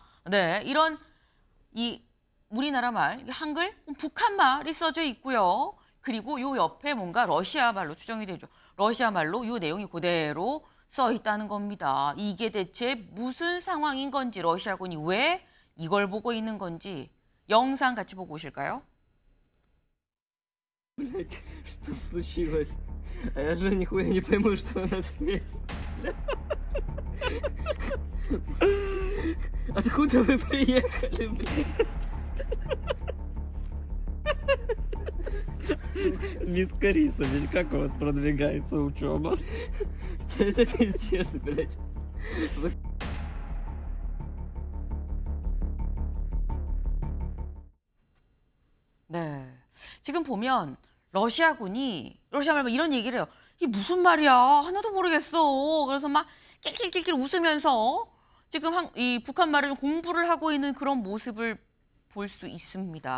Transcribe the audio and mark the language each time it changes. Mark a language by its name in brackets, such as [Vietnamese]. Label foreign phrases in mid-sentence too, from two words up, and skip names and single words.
[Korean] 네, 이런 이 우리나라 말, 한글, 북한 말이 써져 있고요. 그리고 요 옆에 뭔가 러시아 말로 추정이 되죠. 러시아 말로 요 내용이 그대로 써 있다는 겁니다. 이게 대체 무슨 상황인 건지, 러시아군이 왜 이걸 보고 있는 건지 영상 같이 보고 오실까요? [Russian] Блять, что случилось? А я же нихуя не пойму, что он ответил. Откуда вы приехали, блядь? Мисс Кариса, блядь, как у вас продвигается учеба? Это пиздец, блядь. [Korean] 네. 지금 보면 러시아군이 러시아 말로 이런 얘기를 해요. 이게 무슨 말이야? 하나도 모르겠어. 그래서 막 낄낄낄낄 웃으면서 지금 이 북한 말을 공부를 하고 있는 그런 모습을 볼 수 있습니다.